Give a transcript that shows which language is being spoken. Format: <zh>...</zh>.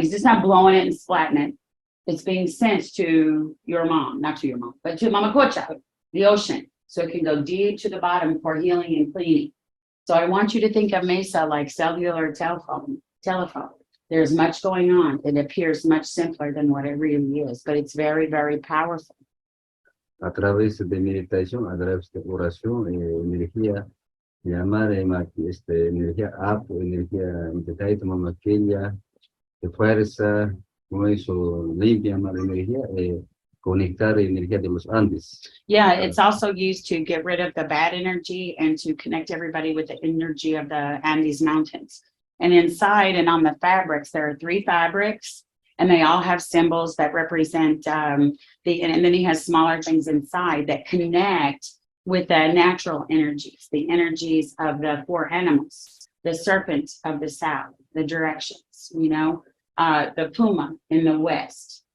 <en>He's just not blowing it and splatting it. It's being sent to your mom, not to your mom, but to Mama Cocha, the ocean. So it can go deep to the bottom for healing and cleaning. So I want you to think of Mesa like cellular telephone. There's much going on. It appears much simpler than what it really is, but it's very, very powerful.</en> <es>A través de meditación, a través de oración, energía, llamar energía apo, energía integrada, mamaquilla, de fuerza, con eso limpia más energía, conectar energía de los Andes.</es> <en>Yeah, it's also used to get rid of the bad energy and to connect everybody with the energy of the Andes Mountains. And inside and on the fabrics, there are 3 fabrics, and they all have symbols that represent and then he has smaller things inside that connect with the natural energies, the energies of the 4 animals, the serpent of the south, the directions, the puma in the west.</en>